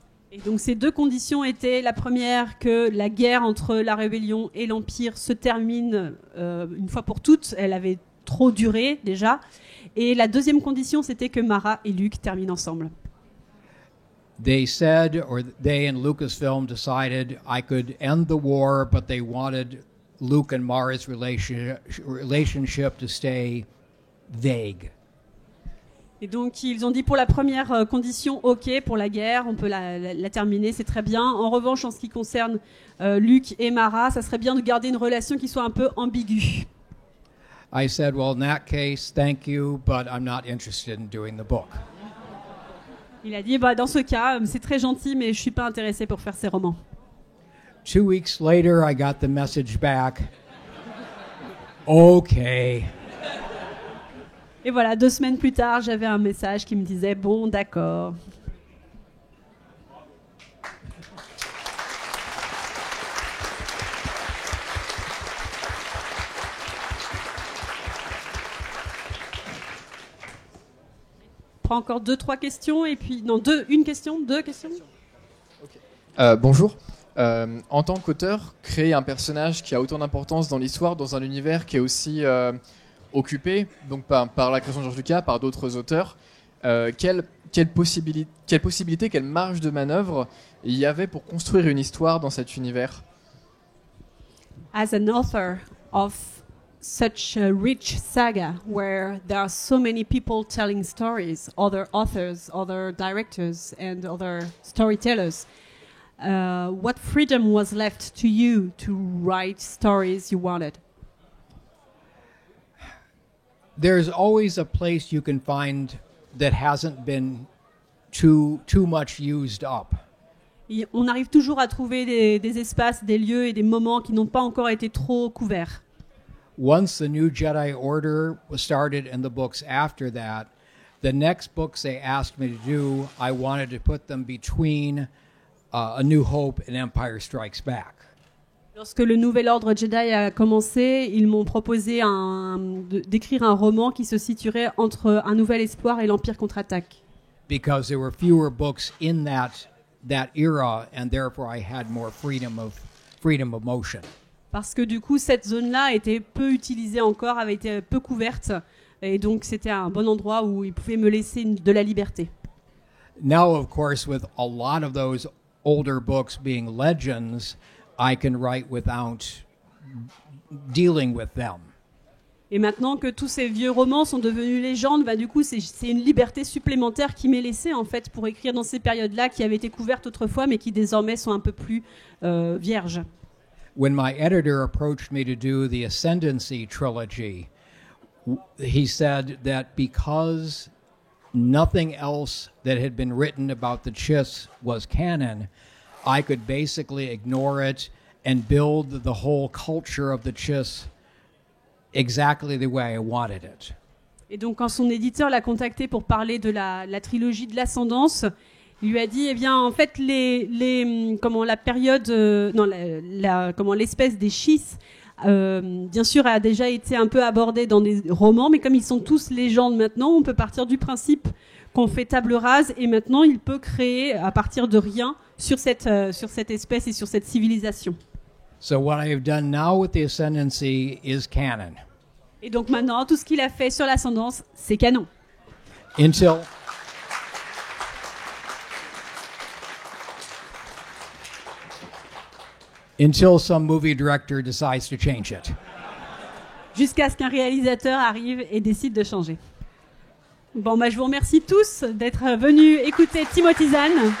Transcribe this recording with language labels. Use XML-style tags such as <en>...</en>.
<fr>Et donc ces 2 conditions étaient, la première, que la guerre entre la rébellion et l'Empire se termine une fois pour toutes. Elle avait trop duré déjà. Et la deuxième condition, c'était que Mara et Luke terminent ensemble.</fr> <en>They said, or they and Lucasfilm decided I could end the war, but they wanted Luke and Mara's relationship to stay vague.</en> <fr>Et donc ils ont dit pour la première condition, OK, pour la guerre, on peut la terminer, c'est très bien. En revanche, en ce qui concerne Luke et Mara, ça serait bien de garder une relation qui soit un peu ambiguë.</fr> <en>I said, well, in that case, thank you, but I'm not interested in doing the book.</en> <fr>Il a dit, dans ce cas, c'est très gentil, mais je suis pas intéressé pour faire ces romans.</fr> <en>2 weeks later, I got the message back. Okay.</en> <fr>Et voilà, 2 semaines plus tard, j'avais un message qui me disait, bon, d'accord. On prend encore 2-3 questions, et puis, non, 2 questions. Okay. Bonjour. En tant qu'auteur, créer un personnage qui a autant d'importance dans l'histoire, dans un univers qui est aussi occupé donc par la création de George Lucas, par d'autres auteurs, quelle possibilité, quelle marge de manœuvre il y avait pour construire une histoire dans cet univers?</fr> <en>As an author of such a rich saga where there are so many people telling stories, other authors, other directors and other storytellers, what freedom was left to you to write stories you wanted? There's always a place you can find that hasn't been too much used up.</en> <fr>On arrive toujours à trouver des espaces, des lieux et des moments qui n'ont pas encore été trop couverts.</fr> <en>Once the New Jedi Order was started and the books after that, the next books they asked me to do, I wanted to put them between A New Hope and Empire Strikes Back.</en> <fr>Lorsque le Nouvel Ordre Jedi a commencé, ils m'ont proposé d'écrire un roman qui se situerait entre Un Nouvel Espoir et l'Empire contre-attaque.</fr> <en>Because there were fewer books in that era, and therefore I had more freedom of motion.</en> <fr>Parce que du coup, cette zone-là était peu utilisée encore, avait été peu couverte, et donc c'était un bon endroit où ils pouvaient me laisser de la liberté.</fr> <en>Now, of course, with a lot of those older books being legends, I can write without dealing with them.</en> <fr>Et maintenant que tous ces vieux romans sont devenus légendes, bah, du coup, c'est une liberté supplémentaire qui m'est laissée, en fait, pour écrire dans ces périodes-là qui avaient été couvertes autrefois, mais qui désormais sont un peu plus vierges.</fr> <en>When my editor approached me to do the Ascendancy trilogy, he said that because nothing else that had been written about the Chiss was canon, I could basically ignore it and build the whole culture of the Chiss exactly the way I wanted it.</en> <fr>Et donc, quand son éditeur l'a contacté pour parler de la trilogie de l'Ascendance, il lui a dit, eh bien, en fait, la période, l'espèce des Chiss, bien sûr, a déjà été un peu abordée dans des romans, mais comme ils sont tous légendes maintenant, on peut partir du principe qu'on fait table rase, et maintenant, il peut créer à partir de rien sur cette espèce et sur cette civilisation.</fr> <en>So what I have done now with the Ascendancy is canon.</en> <fr>Et donc maintenant, tout ce qu'il a fait sur l'Ascendance, c'est canon.</fr> <en>Until some movie director decides to change it.</en> <fr>Jusqu'à ce qu'un réalisateur arrive et décide de changer. Bon, je vous remercie tous d'être venus écouter Timothy Zahn.</fr>